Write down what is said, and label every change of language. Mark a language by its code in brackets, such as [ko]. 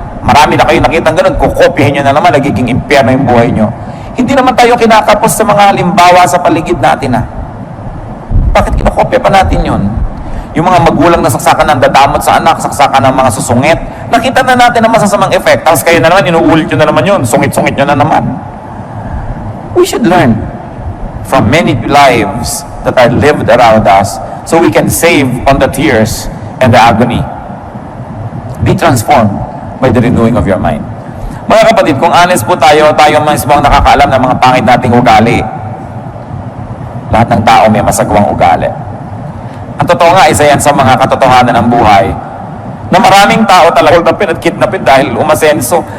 [tl] Marami na kayo nakitang ganun, kukopihin nyo na naman, nagiging impyerno yung buhay nyo. Hindi naman tayo kinakapos sa mga halimbawa sa paligid natin Bakit kinakopya pa natin yun? Yung mga magulang na saksakan ng dadamot sa anak, saksakan ng mga susungit, nakita na natin ang masasamang effect. Tapos kayo na naman, inuulit nyo na naman yun, sungit-sungit nyo na naman. [en] We should learn from many lives that are lived around us so we can save on the tears and the agony. Be transformed by the renewing of your mind. [tl] Mga kapatid, kung honest po tayo mismo ang nakakaalam ng mga pangit nating ugali. Lahat ng tao may masagwang ugali. Ang totoo nga, isa yan sa mga katotohanan ng buhay na maraming tao talaga napin at kidnapin dahil umasenso.